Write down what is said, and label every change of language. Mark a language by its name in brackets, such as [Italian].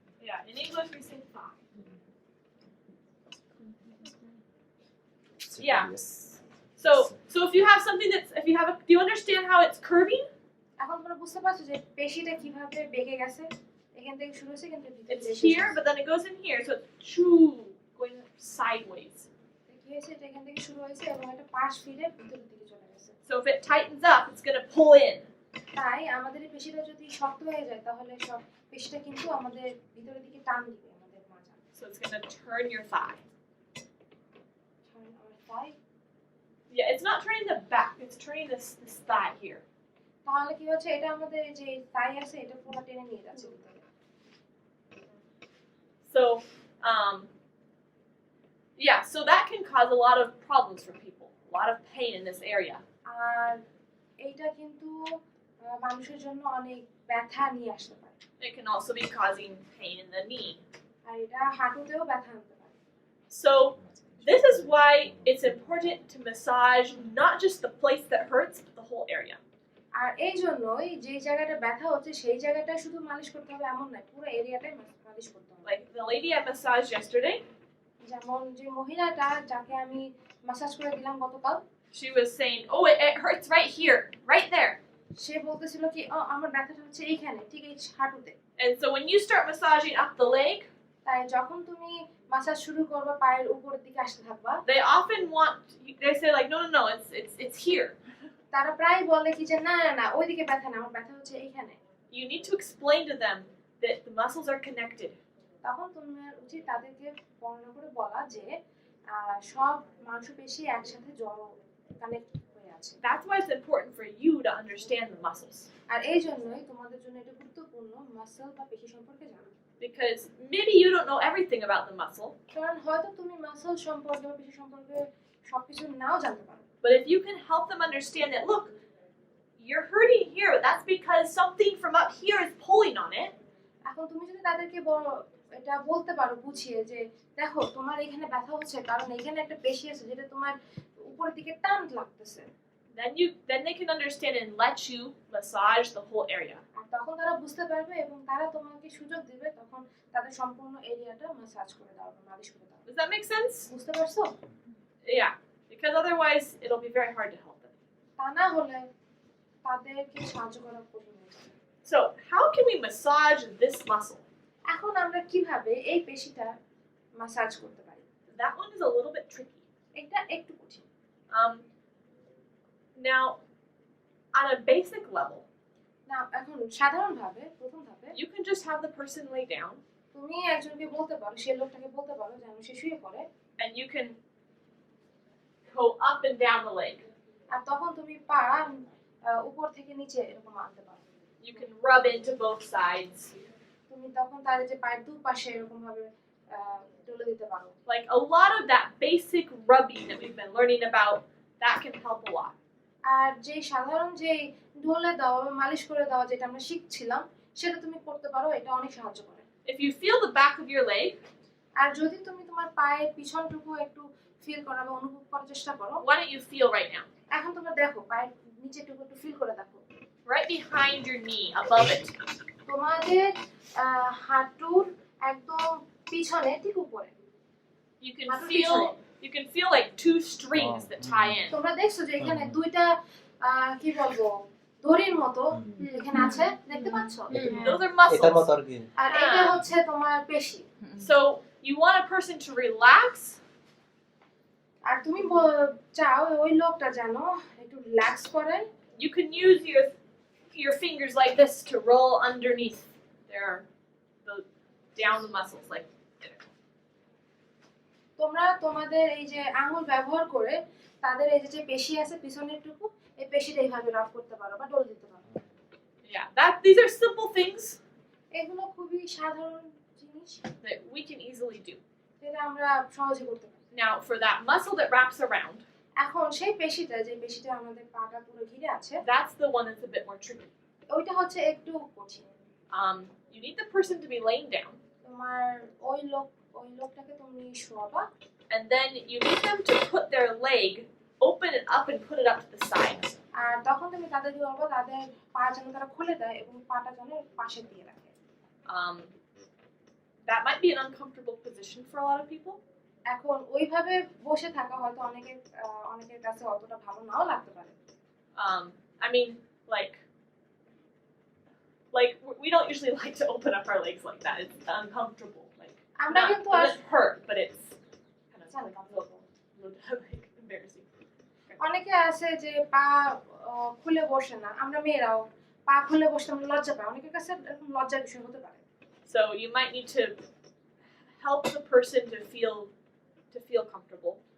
[English] Yeah, in English we say thigh. Yeah. So if you have something that's, do you understand how it's curving? [Bangla] এখন তোমরা বুঝতে পারছো যে পেশিটা কিভাবে বেঁকে গেছে এখান থেকে শুরু হয়েছে কিন্তু ভিতরে [English] It's [Bangla] শেষ [English] here, [Bangla] হয়েছে। [English] but then it goes in here, so it's going sideways. [Bangla] কি হয়েছে এটা এখান থেকে শুরু হয়েছে এবং এটা পাশ ফিরে ভিতরের দিকে চলে গেছে [English] So if it tightens up, it's going to pull in. [Bangla] তাই আমাদের এই পেশিটা যদি শক্ত হয়ে যায় তাহলে সব পেশিটা কিন্তু আমাদের ভিতরের দিকে টান দিবে আমাদের মাজা [English] So it's going to turn your thigh. [Bangla] আমার থাই [English] Yeah, it's not turning the back, it's turning this thigh here. [Bangla] তাহলে কি হচ্ছে এটা আমাদের যে থাই আছে এটা পুরো টেনে নিয়ে যাচ্ছে ভিতরে [English] So, yeah, so that can cause a lot of problems for people, a lot of pain in this area. [Bangla] আর এইটা কিন্তু মানুষের জন্য অনেক ব্যথা নিয়ে আসতে পারে [English] It can also be causing pain in the knee. [Bangla] আর এটা হাঁটুতেও ব্যথা আনতে পারে [English] So, this is why it's important to massage not just the place that hurts, but the whole area. [Bangla] আর এই জন্যই যে জায়গাটা ব্যথা হচ্ছে সেই জায়গাটা শুধু মালিশ করতে হবে এমন নয় পুরো এরিয়াটাই মালিশ করতে হবে [English] Like the lady I massaged yesterday, [Bangla] যেমন যে মহিলাটা যাকে আমি ম্যাসাজ করে দিলাম গতকাল [English] she was saying, oh, it hurts right here, right there. [Bangla] সে বলতেছিল কি আমার ব্যথাটা হচ্ছে এইখানে ঠিক এই হাঁটুতে [English] And so when you start massaging up the leg, [Bangla] তাই যখন তুমি ম্যাসাজ শুরু করবে পায়ের উপরের দিকে আসতে থাকবা [English] they often they say like, no, it's here. [Bangla] তারা প্রায় বলে কি যে না না না ওইদিকে ব্যথা না আমার ব্যথা হচ্ছে এইখানে [English] You need to explain to them that the muscles are connected. [Bangla] তখন তোমার উচিত তাদেরকে বর্ণনা করে বলা যে সব মাংসপেশি একসাথে জড়ো কানেক্ট হয়ে আছে [English] That's why it's important for you to understand the muscles. [Bangla] আর এই জন্যই তোমাদের জন্য এটা গুরুত্বপূর্ণ মাসল বা পেশি সম্পর্কে জানা [English] Because maybe you don't know everything about the muscle, [Bangla] কারণ হয়তো তুমি মাসল সম্পর্কে বা পেশি সম্পর্কে সবকিছু নাও জানতে পারো [English] but if you can help them understand that, look, you're hurting here, but that's because something from up here is pulling on it. [Bangla] এখন তুমি যদি তাদেরকে এটা বলতে পারো বুঝিয়ে যে দেখো তোমার এখানে ব্যথা হচ্ছে কারণ এখানে একটা পেশি আছে যেটা তোমার উপরের দিকে টান লাগতেছে [English] Then they can understand and let you massage the whole area. [Bangla] আর তখন তারা বুঝতে পারবে এবং তারা তোমাকে সুযোগ দিবে তখন তাদের সম্পূর্ণ এরিয়াটা ম্যাসাজ করে দাও বা মালিশ করে দাও [English] Does that make sense? [Bangla] বুঝতে পারছো [English] Yeah, because otherwise it'll be very hard to help them. [Bangla] তা না হলে তাদেরকে সাহায্য করা কঠিন হয়ে যাবে [English] So, how can we massage this muscle? [Bangla] এখন আমরা কিভাবে এই পেশিটা ম্যাসাজ করতে পারি [English] That one is a little bit tricky. [Bangla] এটা একটু কঠিন [English] Now, on a basic level, [Bangla] না এখন সাধারণভাবে প্রথম ধাপে [English] you can just have the person lay down [Bangla] তুমি একজনকে বলতে পারো সেই লোকটাকে বলতে পারো যেন সে শুয়ে পড়ে [English] and you can go up and down the leg. [Bangla] আর তখন তুমি পা উপর থেকে নিচে এরকম আনতে পারো [English] You can rub into both sides. [Bangla] তুমি তখন তার যে পায়ের দুপাশে এরকম ভাবে তুলে দিতে পারো [English] Like a lot of that basic rubbing that we've been learning about, that can help a lot. [Bangla] আর যে সাধারণ যে ঢোলে দেওয়া বা মালিশ করে দেওয়া যেটা আমরা শিখছিলাম সেটা তুমি করতে পারো এটা অনেক সাহায্য করে [English] if you feel the back of your leg, [Bangla] আর যদি তুমি তোমার পায়ের পিছনটুকু একটু ফিল করা বা অনুভব করার চেষ্টা করো, [English] what do you feel right now? [Bangla] এখন তোমরা দেখো পায়ের নিচেটুকু একটু ফিল করে দেখো, [English] Right behind your knee, above it. [Bangla] তোমাদের হাঁটুর একদম পিছনে ঠিক উপরে [English] You can [Bangla] হাঁটুর [English] feel [Bangla] পিছনে। [English] like two strings that tie in. [Bangla] তোমরা দেখছো যে এখানে দুইটা কি বলবো দড়ির মতো এখানে আছে, দেখতে পাচ্ছ? [English] Those are [Bangla] এটার [English] muscles. [Bangla] মতো আর কি আর এটা হচ্ছে তোমার পেশি। [English] So you want a person to relax, [Bangla] আর তুমি চাও ওই লোকটা যেন একটু রিল্যাক্স করে। [English] you can use your fingers like this to roll underneath down the muscles like there. [Bangla] তোমরা তোমাদের এই যে আঙ্গুল ব্যবহার করে তাদের এই যে পেশি আছে পিছনেরটুকু, এই পেশিটা এইভাবে রাব করতে পারো বা ডল দিতে পারো। [English] Yeah, these are simple things [Bangla] এগুলো খুবই সাধারণ জিনিস [English] that we can easily do. [Bangla] যেটা আমরা সহজে করতে পারি। [English] Now, for that muscle that wraps around, [Bangla] এখন সেই পেশিটা যে পেশিটা আমাদের পাটা পুরো ঘিরে আছে, [English] that's the one that's a bit more tricky. [Bangla] ওইটা হচ্ছে একটু কঠিন। [English] You need the person to be laying down, [Bangla] তোমার ওই লোকটাকে তুমি শোয়াবা, [English] and then you need them to put their leg, open it up and put it up to the side. [Bangla] আর তখন তুমি তাদেরকে বলবো তাদের পা যেন তারা খুলে দেয় এবং পাটা যেন পাশে দিয়ে রাখে। [English] That might be an uncomfortable position for a lot of people. [Bangla] এখন ওইভাবে বসে থাকা হয়তো অনেকের কাছে অতটা ভালো নাও লাগতে পারে। [English] I mean, like we don't usually like to open up our legs like that. It's uncomfortable. Like [Bangla] আমরা [English] not, [Bangla] কিন্তু [English] it doesn't hurt, but it's kind of like embarrassing. [Bangla] অনেকে আছে যে পা খুলে বসে না, আমরা মেয়েরাও পা খুলে বসতে আমরা লজ্জা পাই, অনেকের কাছে এরকম লজ্জার বিষয় হতে পারে। [English] So you might need to help the person to feel comfortable.